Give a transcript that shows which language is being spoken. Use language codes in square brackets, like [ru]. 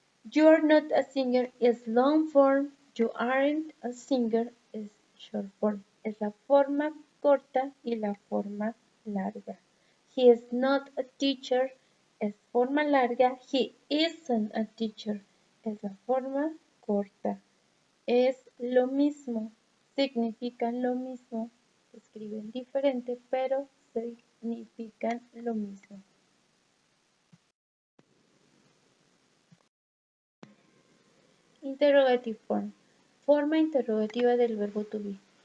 [en] You are not a singer es long form, you aren't a singer es short form. [es] Es la forma corta y la forma larga. [en] He is not a teacher [es] es forma larga, [en] he isn't a teacher [es] es la forma corta. Es lo mismo, significan lo mismo, se escriben diferente, pero significan lo mismo. [en] Interrogative form. [es] Forma interrogativa del verbo [en] to be.